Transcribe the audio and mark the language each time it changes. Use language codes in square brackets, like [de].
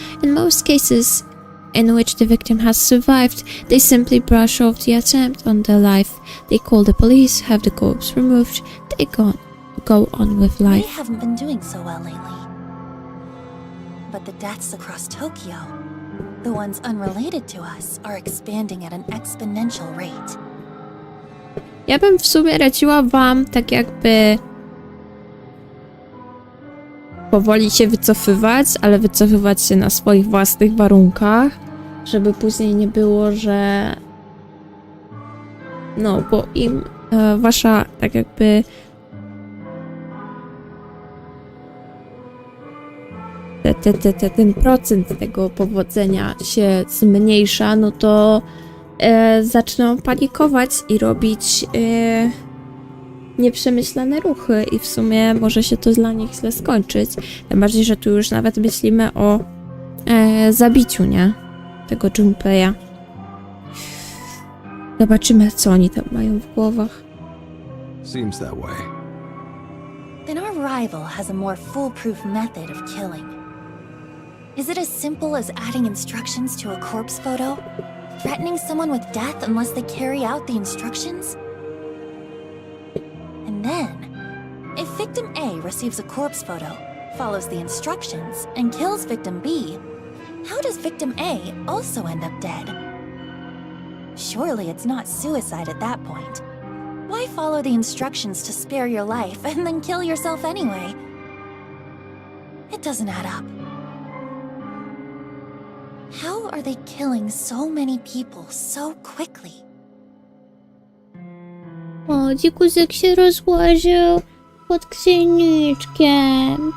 [en] In most cases in which the victim has survived, they simply brush off the attempt on their life. They call the police, have the corpse removed, they go on with We life. haven't been doing so well lately. But the deaths across Tokyo, the ones unrelated to us, are expanding at an exponential rate. [pl] Ja bym w sumie radziła wam tak jakby powoli się wycofywać, ale wycofywać się na swoich własnych warunkach, żeby później nie było, że no, bo im wasza tak jakby ten procent tego powodzenia się zmniejsza, no to zaczną panikować i robić nieprzemyślane ruchy i w sumie może się to dla nich źle skończyć. Tym bardziej, że tu już nawet myślimy o zabiciu, nie? Tego Junpeya. Zobaczymy, co oni tam mają w głowach. [en] Seems that way. Then our rival has a more foolproof method of killing. Is it as simple as adding instructions to a corpse photo? Threatening someone with death unless they carry out the instructions? And then, if victim A receives a corpse photo, follows the instructions, and kills victim B, how does victim A also end up dead? Surely it's not suicide at that point. Why follow the instructions to spare your life and then kill yourself anyway? It doesn't add up. How are they killing so many people so quickly? [pl] O, dzikuzyk się rozłożył pod księżniczkiem.